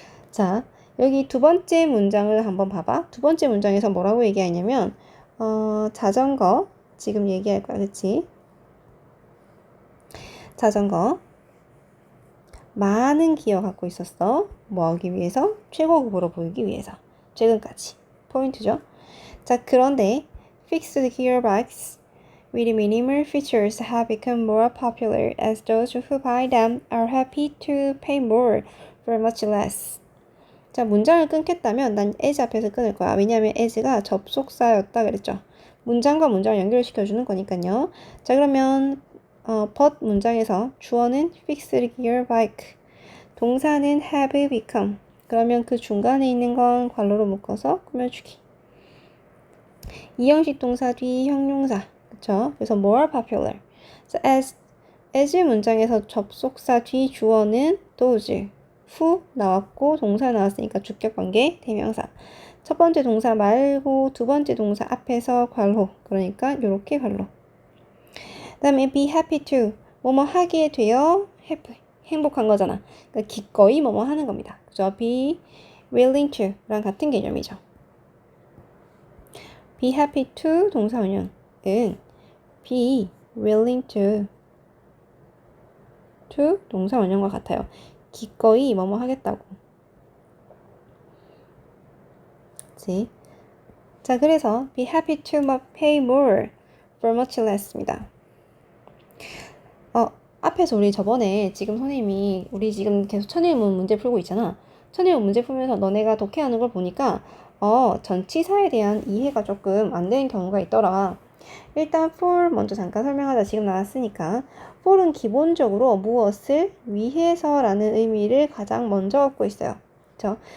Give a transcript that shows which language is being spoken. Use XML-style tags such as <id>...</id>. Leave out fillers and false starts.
<ko>자, 여기 두 번째 문장을 한번 봐봐. 두 번째 문장에서 뭐라고 얘기하냐면 자전거 지금 얘기할 거야. 그치? 자전거 많은 기어 갖고 있었어. 뭐 하기 위해서? 최고급으로 보이기 위해서. 최근까지. 포인트죠. 자, 그런데</ko> <en>fixed gear bikes with minimal features have become more popular as those who buy them are happy to pay more for much less.</en> <ko>자, 문장을 끊겠다면 난 as 앞에서 끊을 거야. 왜냐하면 as가 접속사였다 그랬죠. 문장과 문장을 연결시켜주는 거니까요. 자, 그러면 but 문장에서 주어는 fixed gear bike, 동사는 have become. 그러면 그 중간에 있는 건 괄호로 묶어서 꾸며주기. 이형식 동사 뒤 형용사, 그쵸? 그래서 more popular.</ko> <en>So as</en> <ko>as 문장에서 접속사 뒤 주어는 those, 후 나왔고 동사 나왔으니까 주격관계 대명사. 첫 번째 동사 말고 두 번째 동사 앞에서 괄호, 그러니까 이렇게 괄호. 그 다음에 be happy to, 뭐뭐 하게 되어 happy, 행복한 거잖아. 그러니까 기꺼이 뭐뭐 하는 겁니다. 그죠? be willing to 랑 같은 개념이죠. be happy to 동사 원형은 be willing to 동사 원형과 같아요. 기꺼이 뭐뭐 하겠다고. 그치? 자, 그래서</ko> <en>be happy to pay more for much less</en> <ko>입니다. 앞에서 우리 저번에 지금 선생님이 우리 지금 계속 천일문 문제 풀고 있잖아. 천일문 문제 풀면서 너네가 독해하는 걸 보니까 전치사에 대한 이해가 조금 안 되는 경우가 있더라. 일단 for 먼저 잠깐 설명하자. 지금 나왔으니까 for은 기본적으로 무엇을 위해서라는 의미를 가장 먼저 얻고 있어요. 그쵸?</ko>